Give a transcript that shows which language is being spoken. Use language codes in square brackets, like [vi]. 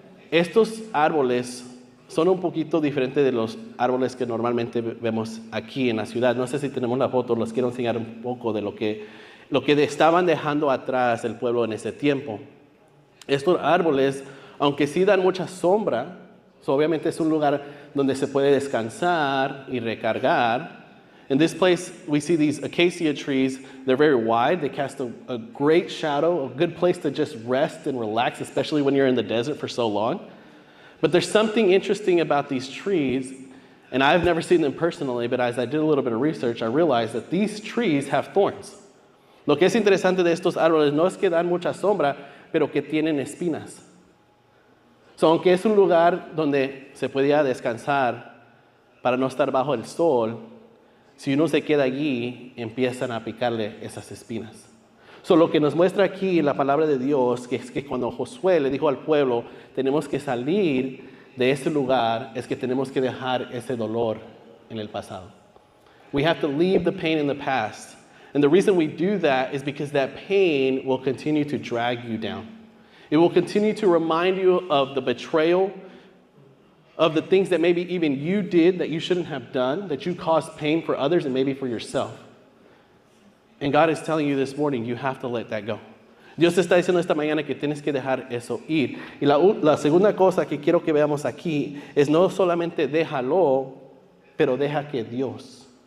[es] Estos árboles son un poquito diferentes de los árboles que normalmente vemos aquí en la ciudad. No sé si tenemos la foto, les quiero enseñar un poco de lo que estaban dejando atrás el pueblo en ese tiempo. Estos árboles, aunque sí dan mucha sombra, obviamente es un lugar donde se puede descansar y recargar. [en] In this place, we see these acacia trees. They're very wide. They cast a great shadow, a good place to just rest and relax, especially when you're in the desert for so long. But there's something interesting about these trees, and I've never seen them personally, but as I did a little bit of research, I realized that these trees have thorns. [es] Lo que es interesante de estos árboles no es que dan mucha sombra, pero que tienen espinas. So, aunque es un lugar donde se podía descansar para no estar bajo el sol, si uno se queda allí, empiezan a picarle esas espinas. So, lo que nos muestra aquí la palabra de Dios, que es que cuando Josué le dijo al pueblo, tenemos que salir de ese lugar, es que tenemos que dejar ese dolor en el pasado. [en] We have to leave the pain in the past. And the reason we do that is because that pain will continue to drag you down. It will continue to remind you of the betrayal, of the things that maybe even you did that you shouldn't have done, that you caused pain for others and maybe for yourself. And God is telling you this morning, you have to let that go. [es] Dios te está diciendo esta mañana que tienes que dejar eso ir. Y la segunda cosa que quiero que veamos aquí es no solamente déjalo, pero deja que Dios.